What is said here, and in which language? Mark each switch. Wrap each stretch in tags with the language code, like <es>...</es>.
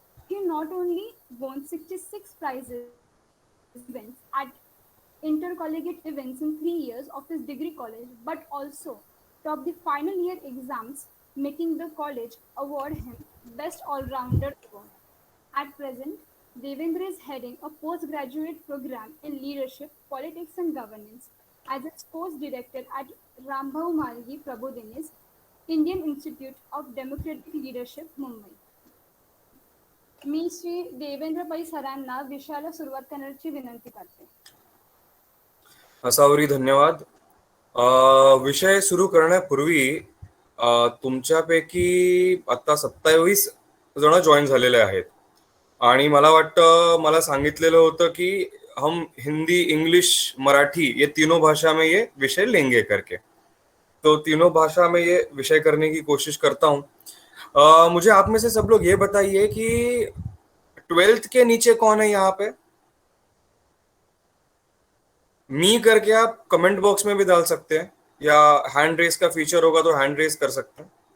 <en>He not only won 66 prizes events at intercollegiate events in 3 years of his degree college, but also topped the final year exams, making the college award him Best All-Rounder Award. At present, Devendra is heading a postgraduate program in leadership, politics and governance as its course director at Rambhau Malgi Prabodhinis, Indian Institute of Democratic Leadership, Mumbai.</en> <mr>मी श्री देवेंद्र पै सरांना विषयाला सुरुवात करण्याची विनंती करते. असावरी धन्यवाद. विषय सुरू करण्यापूर्वी तुमच्यापैकी आता 27 जण जॉईन झालेले आहेत आणि मला वाटतं मला सांगितलेलं होतं की</mr> <hi>हम हिंदी इंग्लिश मराठी ये तीनों भाषा में ये विषय लेंगे</hi> <mr>करके.</mr> <hi>तो तीनों भाषा में ये विषय करने की कोशिश करता हूँ. मुझे आप में से सब लोग ये बताइए कि 12th के नीचे कौन है यहाँ पे. मी करके आप कमेंट बॉक्स में भी डाल सकते हैं या हैंड रेस का फीचर होगा तो हैंड रेस कर सकते हैं.</hi>